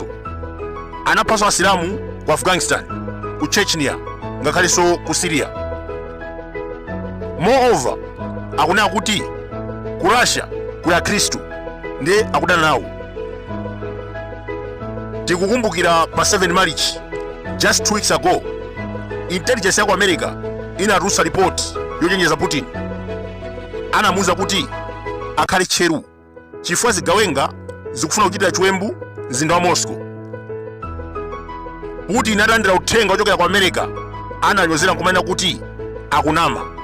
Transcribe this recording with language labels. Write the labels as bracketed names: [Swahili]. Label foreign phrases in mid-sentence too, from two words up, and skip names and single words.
[Nyanja] Anaphanso Asilamu ku Afghanistan, ku Chechnya ngakhalenso ku Syria. Moreover, akunena kuti ku Russia kuli Akhristu ndiye akudana nawo. Tikukumbukira pa 7 March, [English] just 2 weeks ago, [Nyanja] intelligence ya ku America inatulutsa report yochenjeza Putin. Anamuwuza kuti akhale tcheru chifukwa zigawenga zikufuna kuchitira Chiwembu mzinda wa Moscow. Putin analandira uthenga ochokera ku America, ananyozera nkumanena kuti akunama.